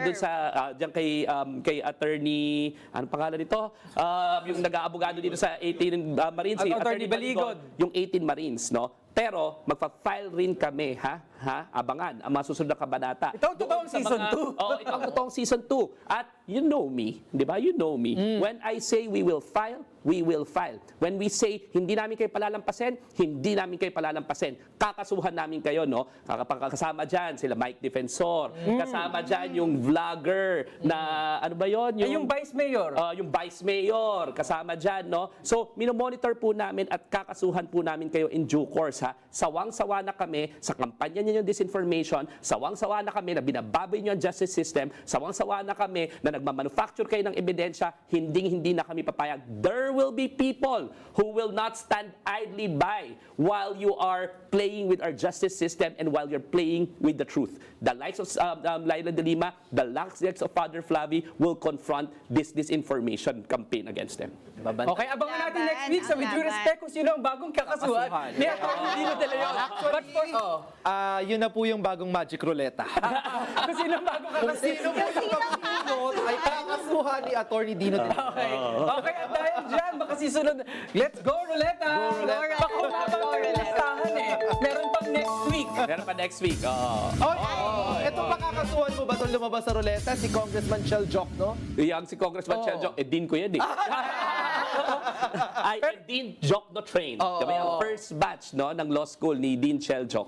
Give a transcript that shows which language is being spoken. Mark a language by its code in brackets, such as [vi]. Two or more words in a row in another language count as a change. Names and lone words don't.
[tl] dun sa diyan kay attorney, anong pangalan nito? Yung nag-aabogado dito sa 18 Marines, si Attorney Baligod. yung 18 Marines, no? Pero magfa-file rin kami, abangan ang mga susunod na kabanata. Ito ang totoong Doon sa season mga- 2. Oo, ito ang totoong season 2. [en] At you know me, [tl] di ba? [en] You know me. When I say we will file, we will file. When we say [tl] hindi namin kayo palalampasin, hindi namin kayo palalampasin. Kakasuhan namin kayo, no? Kasama dyan sila Mike Defensor. Kasama dyan yung vlogger na, ano ba yon? Ay, yung Vice Mayor. Yung Vice Mayor, kasama dyan, no? So, minomonitor po namin at kakasuhan po namin kayo [en] in due course, [tl] ha? Sawang-sawa na kami sa kampanya niyo yung disinformation, sawang-sawa na kami na binababoy niyo ang [en] justice system, [tl] sawang-sawa na kami na nagmamanufacture kayo ng ebidensya, hindi na kami papayag. [en] There will be people who will not stand idly by while you are playing with our justice system and while you're playing with the truth. The likes of Laila de Lima, the likes of Father Flavi will confront this disinformation campaign against them. [tl] Okay, abangan natin Laban, [en] next week [tl] sa With Due laban. Respect kung sino ang bagong kakasuhan Kakasuhan. ni Atty. Dino De Leon. [en] But for, [tl] Yun na po yung bagong Magic Ruleta. kung sino ang bagong kakasuhan. Sino po yung pagpinot ay kakasuhan ni Attorney Dino. Okay. Okay, at dahil dyan, baka sisunod. [en] Let's go, Ruleta! Go, Ruleta. [tl] Baka humabang Go, tayo ng Ruleta. listahan eh. Meron pang [en] next week. [tl] Meron pa [en] next week. [tl] Ito pakakasuhan mo ba itong lumabas sa ruleta? Si Congressman Chel Jokno? Yang si Congressman Chel Joc, din ko yan eh. Ay, Dean Jokno train. Diba yung [en] first batch [tl] no ng law school ni Dean Chel Joc.